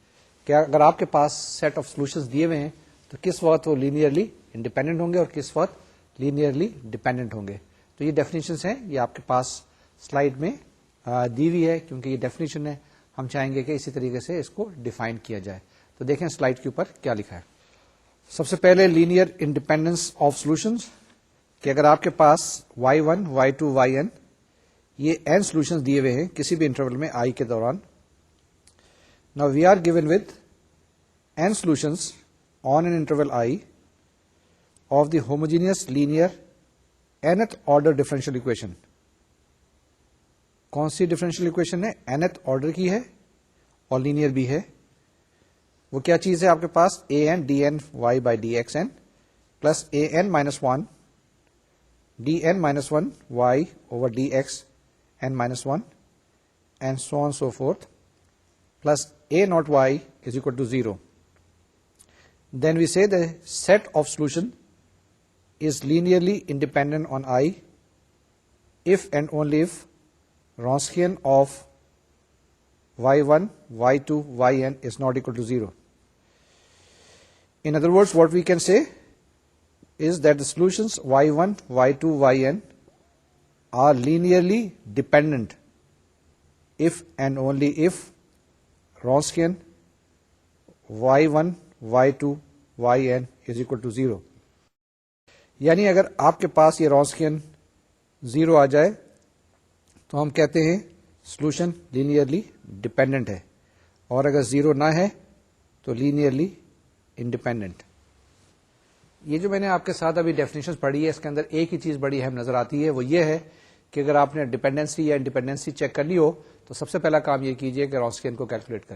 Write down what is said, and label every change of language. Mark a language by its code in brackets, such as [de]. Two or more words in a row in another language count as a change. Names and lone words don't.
[ur] کہ اگر آپ کے پاس [en] set of solution [ur] دیے ہوئے ہیں تو کس وقت وہ [en] linearly independent [ur] ہوں گے اور کس وقت [en] linearly dependent [ur] ہوں گے. تو یہ ڈیفینیشنز ہیں، یہ آپ کے پاس سلائیڈ میں دی ہوئی ہے، کیونکہ یہ ڈیفینیشن ہے. ہم چاہیں گے کہ اسی طریقے سے اس کو ڈیفائن کیا جائے. تو دیکھیں سلائیڈ کے اوپر کیا لکھا ہے. سب سے پہلے [en] linear independence of solutions, [ur] کہ اگر آپ کے پاس y1 y2 yn یہ n سولوشنز دیے ہوئے ہیں کسی بھی انٹرول میں i کے دوران. [en] Now we are given with n solutions on an interval I of the homogeneous linear nth order differential equation. [ur] کون سی [en] differential equation [ur] ہے؟ [en] nth order [ur] کی ہے اور لینئر بھی ہے. وہ کیا چیز ہے آپ کے پاس؟ [en] an dn y by dxn plus an minus 1 dn minus 1 y over dx n minus 1 and so on so forth plus a naught y is equal to 0. Then we say the set of solution is linearly independent on I if and only if Wronskian of y1, y2, yn is not equal to 0. In other words, what we can say is that the solutions y1, y2, yn are linearly dependent if and only if Wronskian y1, y2, yn is equal to 0. [ur] یعنی اگر آپ کے پاس یہ رانسکین 0 آ جائے تو ہم کہتے ہیں [en] solution linearly dependent [ur] ہے، اور اگر 0 نہ ہے تو [en] linearly independent. [ur] یہ جو میں نے آپ کے ساتھ ابھی ڈیفینیشن پڑھی ہے، اس کے اندر ایک ہی چیز بڑی اہم نظر آتی ہے، وہ یہ ہے کہ اگر آپ نے ڈیپینڈنسی یا انڈیپینڈنسی چیک کرنی ہو تو سب سے پہلا کام یہ کیجئے کہ رانسکین کو کیلکولیٹ کریں.